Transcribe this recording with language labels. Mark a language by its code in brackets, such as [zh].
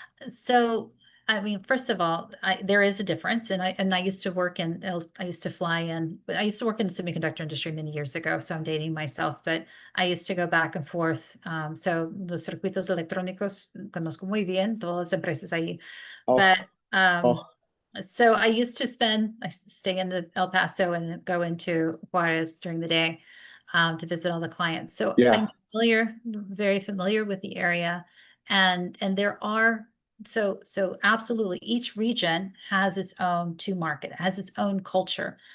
[en] So I mean, first of all, there is a difference, and I used to work I used to work in the semiconductor industry many years ago, so I'm dating myself, but I used to go back and forth. [es] So los circuitos electrónicos conozco muy bien, todas las empresas ahí. [en] But so I used to stay in the El Paso and go into Juarez during the day to visit all the clients. So I'm very familiar with the area, and there are so absolutely each region has its own market, has its own culture.